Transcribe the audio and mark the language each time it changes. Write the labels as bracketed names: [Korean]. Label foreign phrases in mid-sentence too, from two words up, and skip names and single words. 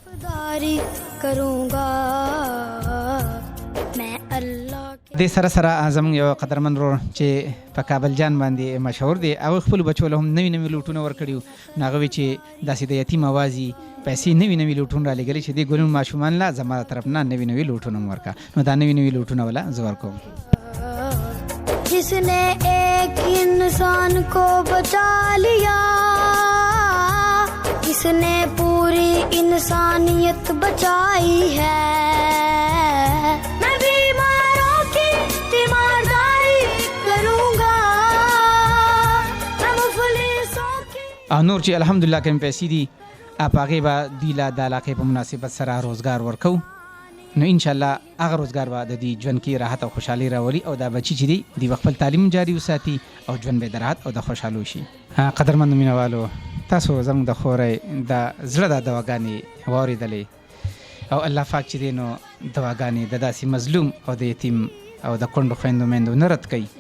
[Pashto] دې سره سره زموږ یو قدرمن ورور چې په کابل جان باندې مشهور دی هغوی خپلو بچو له هم نوي نوي لوټونه ورکړي وو. نو هغه وایي چې داسې د یتیم اوازي پیسې نوي نوي لوټونه رالیږلي چې دې ګلون ماشومان له زما د طرف نه نوي نوي لوټونه هم ورکړه. نو دا نوي نوي لوټونه وله زه ورکوم. [Urdu] جس نے ایک انسان کو بچا لیا اس نے پوری انسانیت بچائی ہے. میں بیماروں کی تیمارداری کروں گا میں مفلسوں کی. [Pashto] نور چې الحمدلله کوم پیسې دي په هغې به دوی له د علاقې په مناسبت سره روزګار ورکوو. نو انشاءالله هغه روزګار به د دوی ژوند کې راحت او خوشحالي راولي او دا بچي چې دي دوی به خپل تعلیم جاري وساتي او ژوند به د راحت او د خوشحالو شي. قدرمندو مینوالو تاسو زموږ د خورۍ د زړه د دواګانې واورېدلې او الله پاک چې دی نو دواګانې د داسې مظلوم او د یتیم او د کونډو خویندو میندو نه رد کوي.